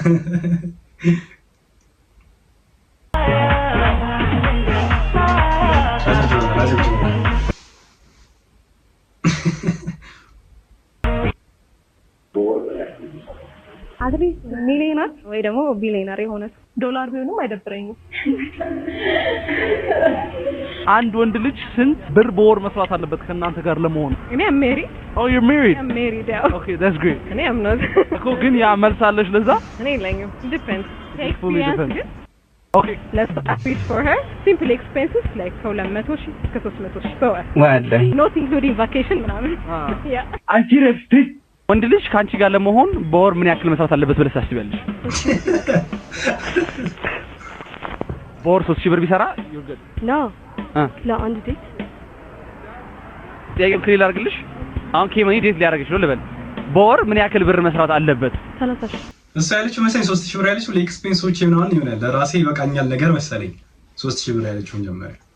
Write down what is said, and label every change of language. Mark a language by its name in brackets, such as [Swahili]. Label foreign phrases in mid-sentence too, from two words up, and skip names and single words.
[Amharic] አትሊስት ሚሊዮነር ወይ ደግሞ ቢሊዮነር የሆነ ዶላር ቢሆንም አይደብረኝም። አንድ ወንድ ልጅ ስንት ብር በወር መስራት አለበት ከእናንተ ጋር ለመሆን? [English] እኔ am married. Oh, you're married? I'm married. Okay, that's great. እኔ am not. [Amharic] እኮ ግን ያ መልስ አለሽ ለዛ? እኔ የለኝም። Depends. [English] Fully depends. Okay. Let's ask for her. Simple expenses like [Amharic] ከ200 ሺህ እስከ 300 ሺህ በወር። ወላሂ [English] Not including vacation ምናምን። Yeah. [Amharic] አንቺ ረፍት ወንድ ልጅ ካንቺ ጋር ለመሆን በወር ምን ያክል መስራት አለበት ብለሽ ታስቢያለሽ? በወር 3000 ብር ቢሰራ [English] you're good. No. [Amharic] ለአንድ ዴት ጥያቄው ክሊል አድርግልሽ። አሁን ከመኒ ዴት ሊያደርግሽ ነው ልበል። በወር ምን ያክል ብር መስራት አለበት? 30 ሺህ እሱ ያለችው መሰለኝ 3000 ብር ያለችው ለኤክስፔንሶች ምናምን ይሆናል። ለራሴ ይበቃኛል ነገር መሰለኝ 3000 ብር ያለችው ጀመረ